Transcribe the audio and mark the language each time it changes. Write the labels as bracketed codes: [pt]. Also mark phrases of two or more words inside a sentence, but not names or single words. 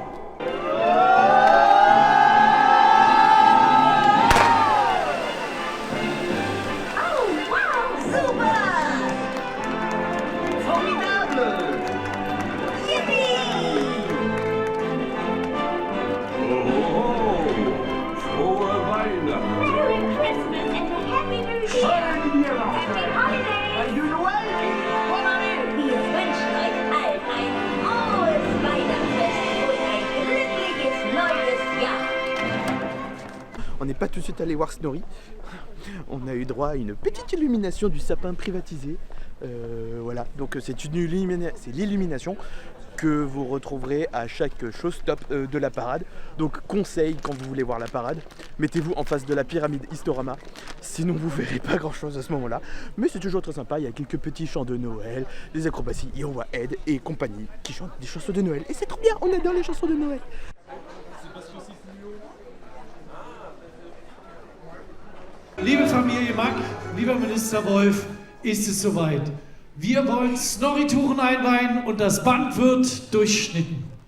[en] Oh, wow, super! [fr] Formidable! [en] Yippee! Merry Christmas and a Happy New Year! Happy Holidays! [fr] Du Noël et bonne année! [de] Wir wünschen euch allen ein frohes Weihnachtsfest und ein glückliches neues Jahr! [fr] On n'est pas tout de suite allé voir Snorri. On a eu droit à une petite illumination du sapin privatisé. Voilà, donc c'est l'illumination que vous retrouverez à chaque showstop de la parade. Donc conseil, quand vous voulez voir la parade, mettez-vous en face de la pyramide Historama, sinon vous verrez pas grand chose à ce moment là, mais c'est toujours très sympa. Il y a quelques petits chants de Noël, des acrobaties, Iowa Head et compagnie qui chantent des chansons de Noël, et c'est trop bien, on adore les chansons de Noël. [de] Liebe Familie Mack, lieber Minister Wolf, ist es soweit. Wir wollen Snorri-Touren einweihen und das Band wird durchschnitten.